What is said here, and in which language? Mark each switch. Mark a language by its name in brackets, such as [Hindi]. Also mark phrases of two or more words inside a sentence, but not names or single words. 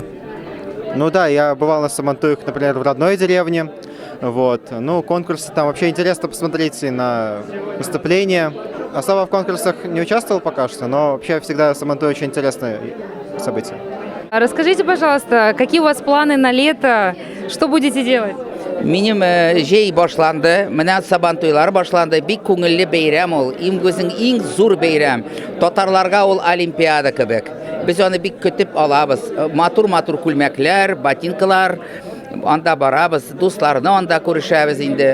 [Russian] Да, я бывал на Сабантуях, например, в родной деревне. Вот. Ну, конкурсы там вообще интересно посмотреть и на выступления. Особо в конкурсах не участвовал пока что, но вообще всегда Сабантуй очень интересное событие. А расскажите, пожалуйста, какие у вас планы на лето? Что будете делать? [Tatar] Минем жей башланды, менә Сабантуйлар башланды, бик күңелле бәйрәм ул, имгүзең иң зур бәйрәм. Татарларга ул олимпиада кебек. Без аны бик көтеп алабыз. Матур-матур күлмәкләр, ботинкалар, анда барабыз, дусларны анда күрешәбез инде.